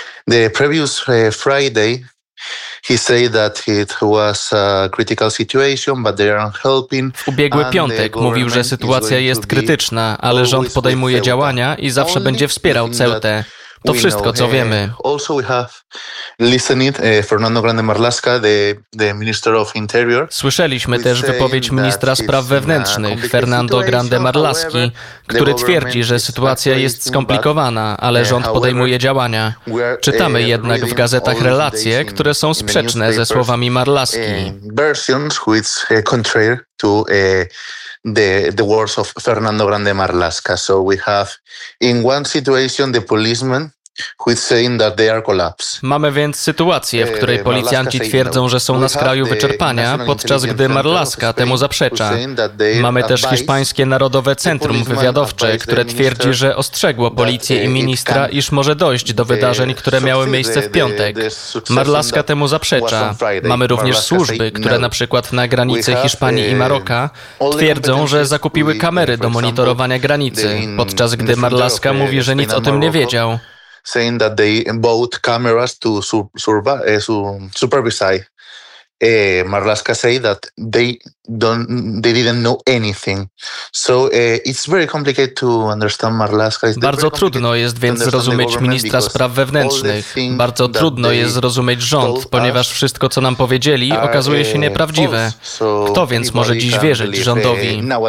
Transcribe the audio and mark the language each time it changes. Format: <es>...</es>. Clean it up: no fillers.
<en>The previous Friday he said that it was a critical situation, but they are helping.</en> <pl>W ubiegły piątek mówił, że sytuacja jest krytyczna, ale rząd podejmuje działania i zawsze będzie wspierał Ceutę. To wszystko, co wiemy.</pl> <en>Also we have listened Fernando Grande Marlaska, the Minister of Interior.</en> <pl>Słyszeliśmy też wypowiedź ministra spraw wewnętrznych, Fernando Grande Marlaski, który twierdzi, że sytuacja jest skomplikowana, ale rząd podejmuje działania. Czytamy jednak w gazetach relacje, które są sprzeczne ze słowami Marlaski.</pl> <en>Versions which contrary to the words of Fernando Grande Marlaska. So we have in one situation the policeman who is saying that they are collapsed.</en> <pl>Mamy więc sytuację, w której policjanci twierdzą, że są na skraju wyczerpania, podczas gdy Marlaska temu zaprzecza. Mamy też hiszpańskie Narodowe Centrum Wywiadowcze, które twierdzi, że ostrzegło policję i ministra, iż może dojść do wydarzeń, które miały miejsce w piątek. Marlaska temu zaprzecza. Mamy również służby, które na przykład na granicy Hiszpanii i Maroka twierdzą, że zakupiły kamery do monitorowania granicy, podczas gdy Marlaska mówi, że nic o tym nie wiedział.</pl> <en>Saying that they bought cameras to supervise. Marlaska say that they didn't know anything. So it's very complicated to understand Marlaska.</en> <pl>Bardzo trudno jest więc zrozumieć ministra spraw wewnętrznych. Bardzo trudno jest zrozumieć rząd, ponieważ wszystko, co nam powiedzieli, okazuje się nieprawdziwe. Kto więc może dziś wierzyć rządowi?</pl>